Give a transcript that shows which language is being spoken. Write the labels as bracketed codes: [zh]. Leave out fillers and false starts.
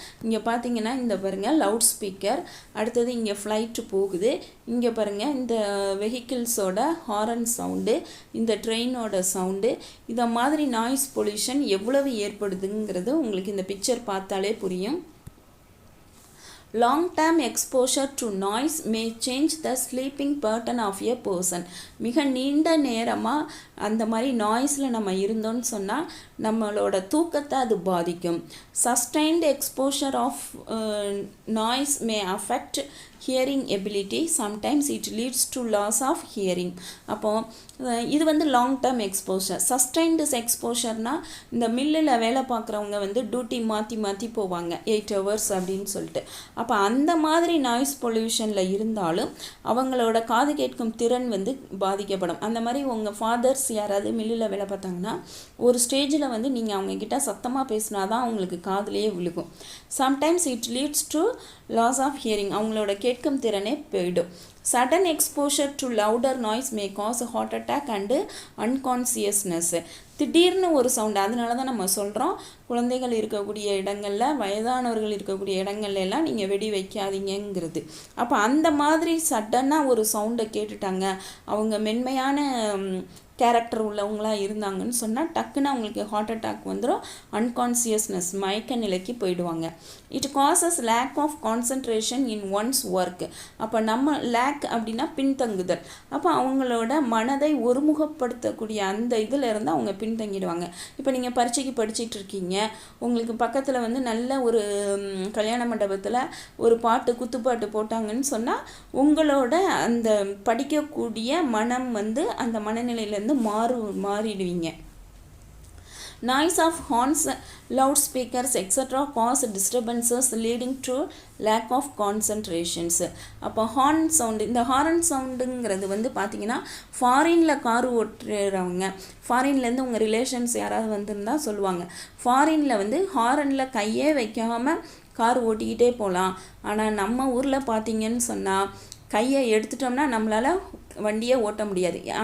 [ta] இங்கே பார்த்தீங்கன்னா இந்த பாருங்கள் லவுட் ஸ்பீக்கர், அடுத்தது இங்கே ஃப்ளைட்டு போகுது, இங்கே பாருங்கள் இந்த வெஹிக்கிள்ஸோட ஹாரன் சவுண்டு, இந்த ட்ரெயினோட சவுண்டு, இதை மாதிரி நாய்ஸ் பொல்யூஷன் எவ்வளவு ஏற்படுதுங்கிறது உங்களுக்கு இந்த பிக்சர் பார்த்தாலே புரியும். [en] Long-term exposure to noise may change the sleeping pattern of a person. [ta] மிக நீண்ட நேரமாக அந்த மாதிரி நாய்ஸில் நம்ம இருந்தோம்னு சொன்னால் நம்மளோட தூக்கத்தை அது பாதிக்கும். [en] Sustained exposure of noise may affect hearing ability. Sometimes it leads to loss of hearing. [ta] அப்போ இது வந்து லாங் டேர்ம் எக்ஸ்போஷர். சஸ்டைன்டு எக்ஸ்போஷர்னால் இந்த மில்லில் வேலை பார்க்குறவங்க வந்து டியூட்டி மாற்றி போவாங்க 8 hours அப்படின்னு சொல்லிட்டு. அப்போ அந்த மாதிரி நாய்ஸ் பொல்யூஷனில் இருந்தாலும் அவங்களோட காது கேட்கும் திறன் வந்து பாதிக்கப்படும். அந்த மாதிரி உங்கள் ஃபாதர்ஸ் யாராவது மில்லில் வேலை பார்த்தாங்கன்னா ஒரு ஸ்டேஜில் வந்து நீங்கள் அவங்கக்கிட்ட சத்தமாக பேசினா தான் அவங்களுக்கு காதுலேயே விழுகும். [en] sometimes it leads to loss of hearing, [ta] அவங்களோட கேட்கும் திறனே போயிடும். [en] Sudden exposure to louder noise may cause a heart attack and unconsciousness. [ta] திடீர்னு ஒரு சவுண்டு, அதனால தான் நம்ம சொல்கிறோம் குழந்தைகள் இருக்கக்கூடிய இடங்களில், வயதானவர்கள் இருக்கக்கூடிய இடங்கள்ல எல்லாம் நீங்கள் வெடி வைக்காதீங்கிறது. அப்போ அந்த மாதிரி சடனாக ஒரு சவுண்டை கேட்டுட்டாங்க, அவங்க மென்மையான கேரக்டர் உள்ளவங்களாக இருந்தாங்கன்னு சொன்னால் டக்குன்னு அவங்களுக்கு ஹார்ட் அட்டாக் வந்துடும், அன்கான்சியஸ்னஸ் மயக்க நிலைக்கு போயிடுவாங்க. [en] It causes lack of concentration in one's work. [ta] அப்போ நம்ம லேக் அப்படின்னா பின்தங்குதல். அப்போ அவங்களோட மனதை ஒருமுகப்படுத்தக்கூடிய அந்த இதில் இருந்து அவங்க பின்தங்கிடுவாங்க. இப்போ நீங்கள் பரீட்சைக்கு படிச்சுட்டு இருக்கீங்க, உங்களுக்கு பக்கத்தில் வந்து நல்ல ஒரு கல்யாண மண்டபத்தில் ஒரு பாட்டு குத்துப்பாட்டு போட்டாங்கன்னு சொன்னால் உங்களோட அந்த படிக்கக்கூடிய மனம் வந்து அந்த மனநிலையிலேருந்து மாறிடுவீங்க. [en] Noise of horns, loudspeakers, etc. cause disturbances leading to lack of concentrations. [ta] அப்போ ஹார்ன் சவுண்டு, இந்த ஹாரன் சவுண்டுங்கிறது வந்து பார்த்தீங்கன்னா ஃபாரினில் கார் ஓட்டுறவங்க, ஃபாரின்லேருந்து உங்கள் ரிலேஷன்ஸ் யாராவது வந்திருந்தால் சொல்லுவாங்க, ஃபாரினில் வந்து ஹாரனில் கையே வைக்காமல் கார் ஓட்டிக்கிட்டே போகலாம். ஆனால் நம்ம ஊரில் பார்த்தீங்கன்னு சொன்னால் கையை எடுத்துட்டோம்னா நம்மளால் வண்டியை ஓட்ட முடியாது.